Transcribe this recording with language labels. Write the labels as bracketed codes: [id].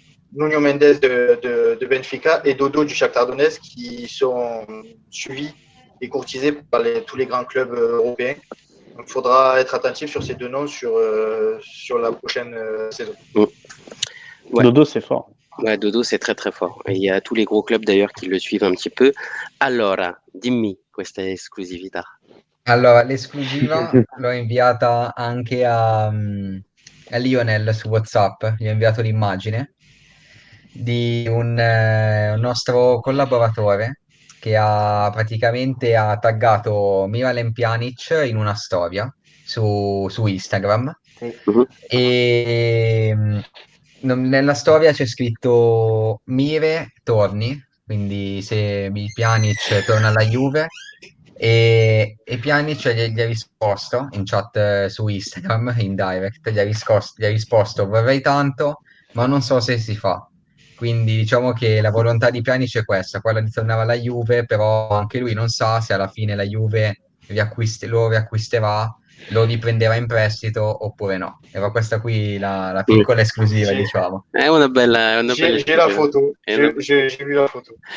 [fr] Nuno Mendes de Benfica et Dodo du Shakhtar Donetsk, qui sont suivis et courtisés par tous les grands clubs européens. Donc il faudra être attentif sur ces 2 noms sur la prochaine saison. Ouais. Dodo, c'est fort. Ouais, Dodo, c'est très très fort. Et il y a tous les gros clubs d'ailleurs qui le suivent un petit peu. [it] Allora, dimmi questa esclusività. Allora, l'esclusiva l'ho inviata anche a Lionel su WhatsApp, gli ho inviato l'immagine di un nostro collaboratore che praticamente taggato Miralem Pjanic in una storia su Instagram. E nella storia c'è scritto Mire torni, quindi se Pjanic torna alla Juve, e Pjanic gli ha risposto in chat su Instagram, in direct, gli ha risposto vorrei tanto, ma non so se si fa. Quindi diciamo che la volontà di Pjanic è questa, quella di tornare alla Juve, però anche lui non sa se alla fine la Juve lo riacquisterà, lo riprenderà in prestito oppure no. Era questa qui la piccola esclusiva, diciamo. È una bella [fr] J'ai la photo, j'ai vu la photo.